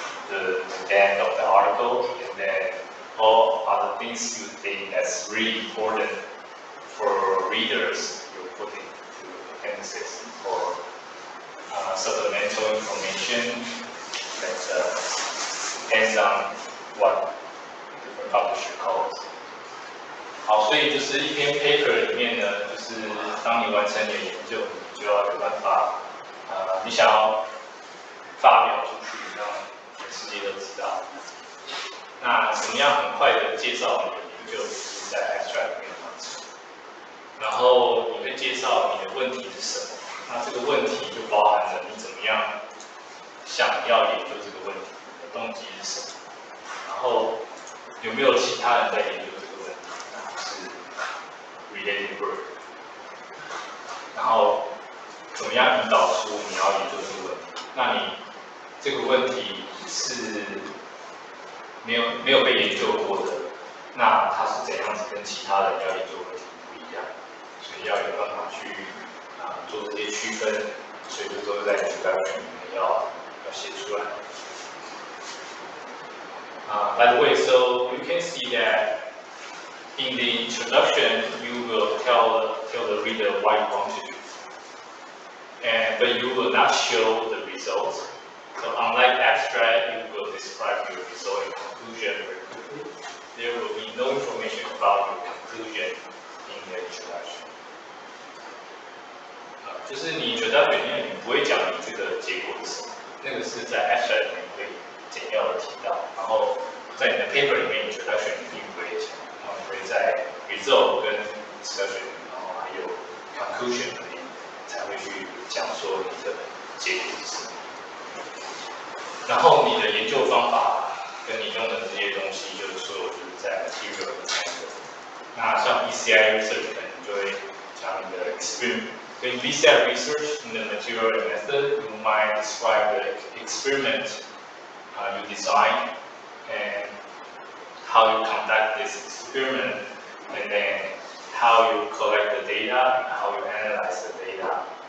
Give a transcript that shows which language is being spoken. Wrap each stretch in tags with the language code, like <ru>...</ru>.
<en>the depth of the article, and then all other things you think that's really important for readers, you put it to appendices for supplemental information that depends on what different publisher calls.</en> <zh>好，所以就是一篇 paper 里面呢，就是当你完成你的研究，你就要有办法，你想要发表出去，让全世界都知道。那怎么样很快的介绍你的研究，就是在 abstract 里面完成。然后你会介绍你的问题是什么？那这个问题就包含了你怎么样想要研究这个问题，你的动机是什么？然后有没有其他人在研究这个问题？那是 related work。然后怎么样引导出你要研究这个问题？那你这个问题是没有被研究过的，那它是怎样子跟其他人要研究问题不一样？所以要有办法去做这些区分，所以这都是在introduction里面要写出来。</zh> <en>By the way, so you can see that in the introduction you will tell the reader what you want to do, but you will not show the results. So unlike abstract, you will describe your result and conclusion very quickly. There will be no information about your conclusion in the introduction.</en> <zh>就是你 introduction 里面你不会讲你这个结果是什么，那个是在 abstract 里面会简要的提到，然后在你的 paper 里面 introduction 你并不会讲，然后你会在 result 跟 discussion， 然后还有 conclusion 里面才会去讲说你的结果是什么。然后你的研究方法跟你用的这些东西，就是说就是在 material 的参与。那像 BCI research 可能就会讲你的 experiment。</zh> <en>In BCI research, in the material and method, you might describe the experiment you design and how you conduct this experiment, and then how you collect the data and how you analyze the data.</en>